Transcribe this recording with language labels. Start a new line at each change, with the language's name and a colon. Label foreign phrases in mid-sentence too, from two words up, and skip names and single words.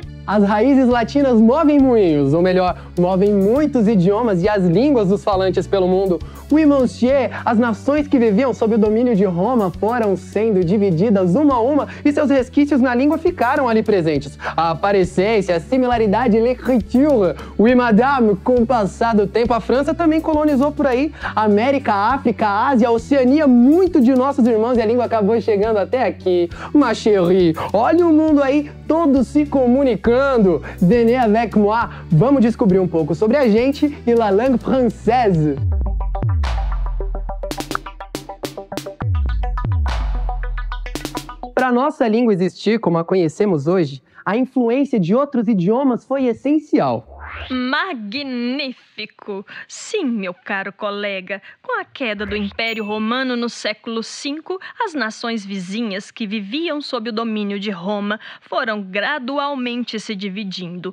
Portuguese: As raízes latinas movem moinhos, ou melhor, movem muitos idiomas e as línguas dos falantes pelo mundo.
French: Oui, monsieur,
Portuguese: as nações que viviam sob o domínio de Roma foram sendo divididas uma a uma e seus resquícios na língua ficaram ali presentes. A aparência, a similaridade,
French: l'écriture. Oui, madame,
Portuguese: com o passar do tempo, a França também colonizou por aí. América, África, Ásia, Oceania, muito de nossos irmãos e a língua acabou chegando até aqui.
French: Ma chérie,
Portuguese: olha o mundo aí, todos se comunicando.
French: Venez avec moi,
Portuguese: vamos descobrir um pouco sobre a gente e
French: la langue française.
Portuguese: Para nossa língua existir como a conhecemos hoje, a influência de outros idiomas foi essencial. Magnífico! Sim, meu caro colega, com a queda do Império Romano no século V, as nações vizinhas que viviam sob o domínio de Roma foram gradualmente se dividindo.